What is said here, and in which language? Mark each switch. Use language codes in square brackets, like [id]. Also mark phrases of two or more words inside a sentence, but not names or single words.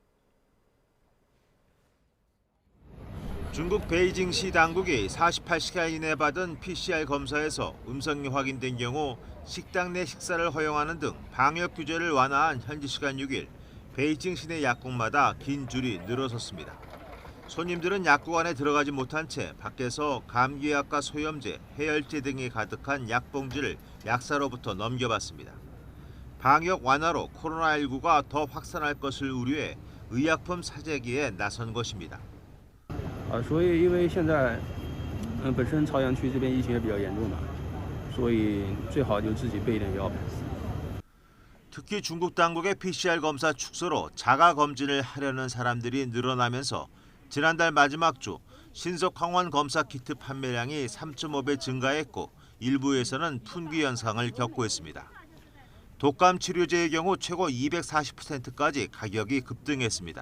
[ko] 중국 베이징시 당국이 48시간 이내 받은 PCR 검사에서 음성이 확인된 경우 식당 내 식사를 허용하는 등 방역 규제를 완화한 현지 시간 6일 베이징 시내 약국마다 긴 줄이 늘어섰습니다. 손님들은 약국 안에 들어가지 못한 채 밖에서 감기약과 소염제, 해열제 등이 가득한 약봉지를 약사로부터 넘겨받습니다. 방역 완화로 코로나19가 더 확산할 것을 우려해 의약품 사재기에 나선 것입니다. [zh] 所以因为现在本身朝阳区这边疫情也比较严重嘛，所以最好就自己备一点药。 [ko] 특히 중국 당국의 PCR 검사 축소로 자가 검진을 하려는 사람들이 늘어나면서 지난달 마지막 주 신속 항원 검사 키트 판매량이 3.5배 증가했고 일부에서는 품귀 현상을 겪고 있습니다. 독감 치료제의 경우 최고 240%까지 가격이 급등했습니다.